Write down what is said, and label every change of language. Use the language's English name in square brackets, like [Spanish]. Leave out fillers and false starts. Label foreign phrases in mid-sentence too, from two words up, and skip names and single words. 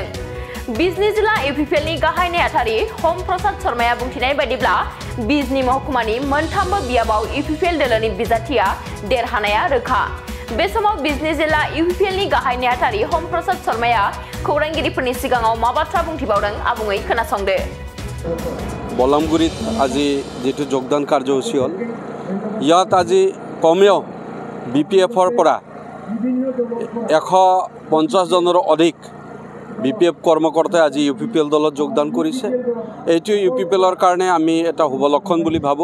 [Bodo] बिजनी जिल्ला इउपिपिएलनि गाहाय नेहाथारि हम प्रसाद शर्माया बुंथिनाय बायदिब्ला बिजनी महकुमानि मोनथामबो बियाबाव इउपिपिएल दोलोनि बिजाथिया देरहानाया रोखा। बे समाव बिजनी जिल्ला इउपिपिएलनि गाहाय नेहाथारि हम प्रसाद शर्माया खौरांगिरिफोरनि सिगाङाव मा बाथ्रा बुंथिबावदों आबुङै खोनासंदो। [Assamese] बदलामगुरित আজি जेतु যোগদান কাৰ্যসূচী হল ইয়াত আজি কমেও বিপিএফৰ পৰা 150 জনৰ অধিক বিপিএফ কৰ্মকৰ্তাই আজি ইউপিপিএল দলত যোগদান কৰিছে। এইটো ইউপিপিএলৰ কাৰণে আমি এটা শুভ লক্ষণ বুলি ভাবো।